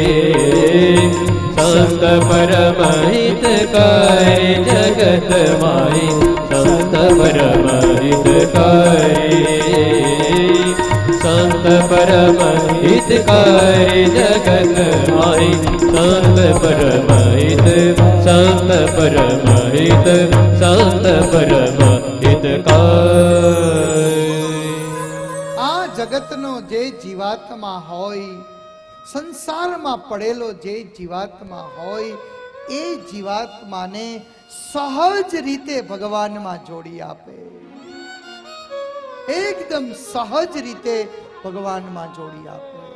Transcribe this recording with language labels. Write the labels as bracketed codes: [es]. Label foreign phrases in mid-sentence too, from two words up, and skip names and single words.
[gu] સંત પરમહિતકારી જગત માઈ, સંત પરમહિતકારી. સંત પરમહિતકારી જગત માઈ, સંત પરમહિત, સંત પરમહિત, સંત પરમહિતકારી. આ જગતનો જે જીવાત્મા હોય, સંસારમાં પડેલો જે જીવાત્મા હોય, એ જીવાત્માને સહજ રીતે ભગવાનમાં જોડી આપે, એકદમ સહજ રીતે ભગવાનમાં જોડી આપે.